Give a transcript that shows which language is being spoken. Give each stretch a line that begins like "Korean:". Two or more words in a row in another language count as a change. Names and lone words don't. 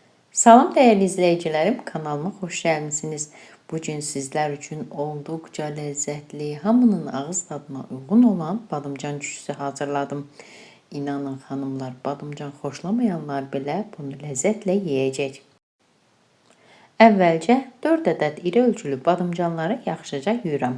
Turkish: Salam değerli izleyicilerim, kanalıma hoş gəlmisiniz. Bugün sizler için oldukça lezzetli, hamının ağız tadına uygun olan badımcan cücüsü hazırladım. İnanın hanımlar, badımcan xoşlamayanlar belə bunu lezzetle yiyecek.
Azerbaijani: Əvvəlcə 4 ədəd iri ölçülü badımcanları yaxşıca yuyuram.